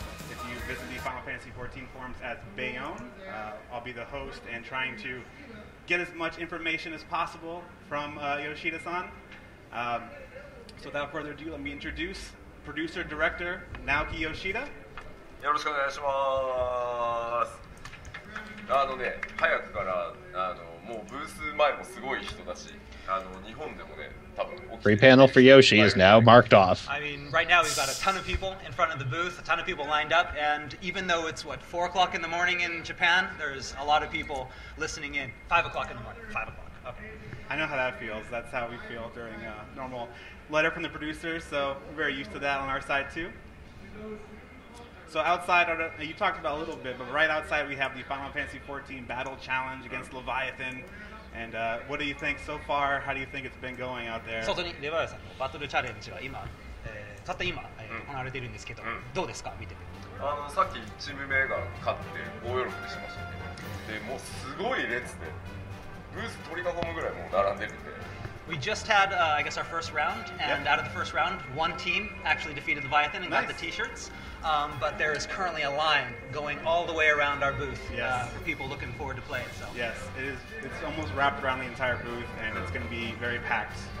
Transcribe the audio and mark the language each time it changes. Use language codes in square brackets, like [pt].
[en] If you visit the Final Fantasy XIV forums as Bayonne, I'll be the host and trying to get as much information as possible from Yoshida-san. So without further ado, let me introduce producer director Naoki Yoshida. [ja] よろしくお願いします。早くからもうブース前もすごい人だし、日本でもね、多分 [en] Free panel for Yoshi is now marked off. I mean, right now we've got a ton of people in front of the booth, a ton of people lined up, and even though it's 4 o'clock in the morning in Japan, there's a lot of people listening in. 5 o'clock in the morning. 5 o'clock. Okay. I know how that feels. That's how we feel during a normal letter from the producers, so we're very used to that on our side too. So outside, you talked about a little bit, but right outside we have the Final Fantasy XIV Battle Challenge against Leviathan. And what do you think so far? How do you think it's been going out there? [ja] 外にレバイアさんのバトルチャレンジが今、たった今、行われているんですけど、どうですか見てて。さっきチーム名が勝って大喜びしましたね。でもうすごい列でブース取り囲むぐらいもう並んでるんで。 [en] We just had, I guess, our first round, and out of the first round, one team actually defeated Leviathan and got the T-shirts. But there is currently a line going all the way around our booth for people looking forward to play it. So. Yes, it is. It's almost wrapped around the entire booth, and it's going to be very packed.